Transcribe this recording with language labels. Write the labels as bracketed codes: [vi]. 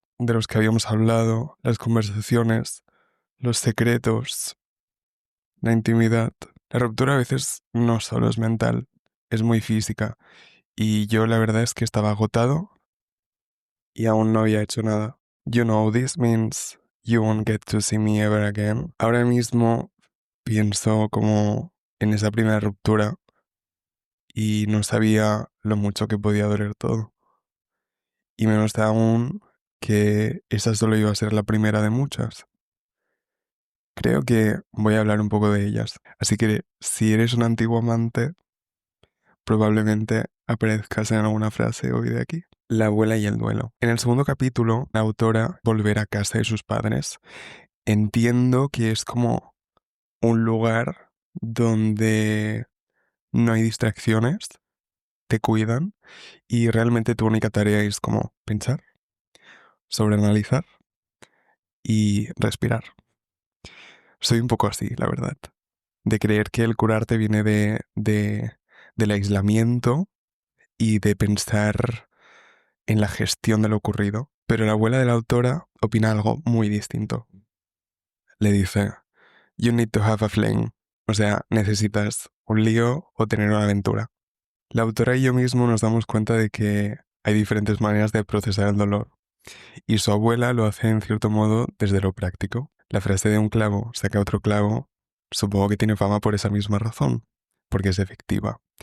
[es] de los que habíamos hablado, las conversaciones, los secretos, la intimidad. La ruptura a veces no solo es mental, es muy física. Y yo la verdad es que estaba agotado y aún no había hecho nada. [en] You know, this means you won't get to see me ever again. [es] Ahora mismo pienso como en esa primera ruptura y no sabía lo mucho que podía doler todo. Y menos aún que esa solo iba a ser la primera de muchas. Creo que voy a hablar un poco de ellas. Así que si eres un antiguo amante, probablemente aparezcas en alguna frase hoy de aquí. La abuela y el duelo. En el segundo capítulo, la autora volver a casa de sus padres. Entiendo que es como un lugar donde no hay distracciones, te cuidan y realmente tu única tarea es como pensar, sobreanalizar y respirar. Soy un poco así, la verdad, de creer que el curarte viene del aislamiento y de pensar en la gestión de lo ocurrido. Pero la abuela de la autora opina algo muy distinto. Le dice, [en] you need to have a fling. [es] O sea, necesitas un lío o tener una aventura. La autora y yo mismo nos damos cuenta de que hay diferentes maneras de procesar el dolor. Y su abuela lo hace en cierto modo desde lo práctico. La frase de un clavo saca otro clavo, supongo que tiene fama por esa misma razón, porque es efectiva.